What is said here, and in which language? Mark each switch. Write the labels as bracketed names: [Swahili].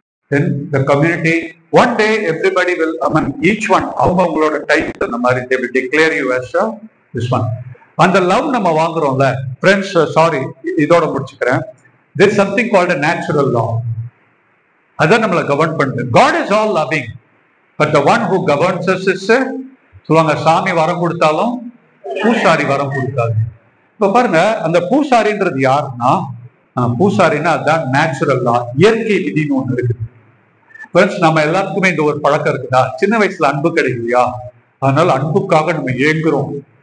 [English] Then the community, one day everybody will, I mean, each one [Tamil] அவங்களோட type அந்த மாதிரி [English] they will declare you as a this one. [Tamil] அந்த love நம்ம வாங்குறோம்ல friends, sorry இதோட முடிச்சுக்கிறேன். [English] There is something called a natural law. [Tamil] அதான் நம்மளை govern பண்ணுது. [English] God is all loving. But the one who governs us is [Tamil] சொல்லுவாங்க, சாமி வரம் கொடுத்தாலும் பூசாரி வரம் கொடுத்தாரு. இப்ப பாருங்க, அந்த பூசாரின்றது யாருன்னா, பூசாரின்னா அதுதான் நேச்சுரல் லா, இயற்கை விதின்னு ஒண்ணு இருக்குது. நம்ம எல்லாத்துக்குமே இந்த ஒரு பழக்கம் இருக்குதா, சின்ன வயசுல அன்பு கிடைக்கலையா, அதனால அன்புக்காக நம்ம ஏங்குறோம்.